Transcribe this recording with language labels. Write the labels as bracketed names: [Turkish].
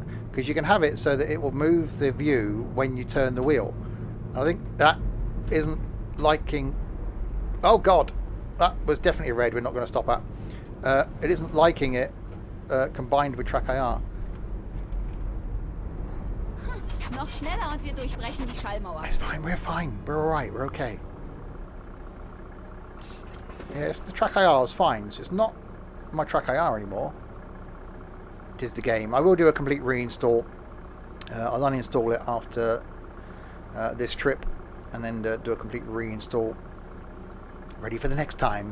[English] Because you can have it so that it will move the view when you turn the wheel. I think that isn't liking... Oh god, that was definitely a red we're not going to stop at. It isn't liking it combined with track IR. [German] Noch schneller und wir durchbrechen die Schallmauer. [English] It's fine, we're alright, we're okay. Yes, the track IR is fine, it's just not my track IR anymore. It is the game. I will do a complete reinstall. I'll uninstall it after this trip and then do a complete reinstall. Ready for the next time.